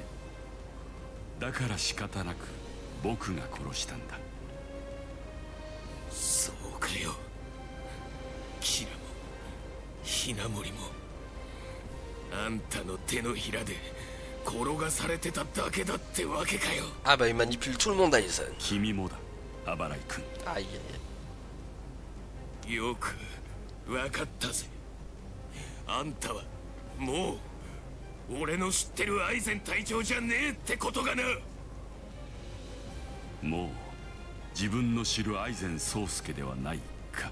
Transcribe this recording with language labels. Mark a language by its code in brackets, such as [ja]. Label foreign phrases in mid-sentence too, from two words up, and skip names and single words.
[ja] だから仕方なく僕が殺したんだ。そうかよ。キラもひなもりもあんたの手のひらで転がされてただけだってわけかよ。 [fr] Ah bah il manipule tout le monde Aizen. [ja] 君もだ、アバライ君。 [fr] Aïe aïe aïe. [ja] よくわかったぜ。あんたはもう俺の知ってるアイゼン隊長じゃねえってことがな。もう自分の知るアイゼン宗介ではないか。